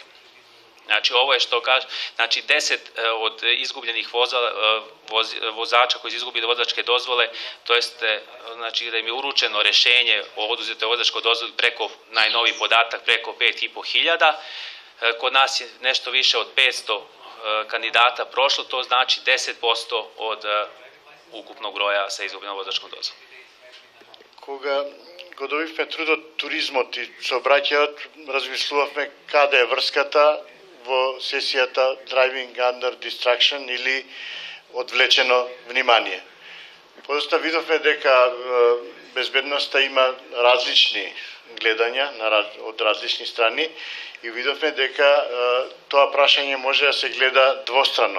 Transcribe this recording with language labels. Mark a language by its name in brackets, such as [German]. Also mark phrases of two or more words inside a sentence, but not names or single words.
[Serbian] Znači, ovo je što kaže, znači 10 od izgubljenih vozača koji su izgubili vozačke dozvole, to jeste, znači, da im je uručeno rešenje o oduzetoj vozačkoj dozvoli preko, najnoviji podatak, preko 5.500. Kod nas je nešto više od 500 kandidata prošlo, to znači 10% od ukupnog broja sa izgubljenom vozačkom dozvolom. [Macedonian] Кога го добивме трудот туризмот и сообраќајот, размислувавме каде е врската во сесијата Driving Under Distraction или одвлечено внимание. Подоста видовме дека безбедноста има различни гледања од различни страни и видовме дека тоа прашање може да се гледа двострано.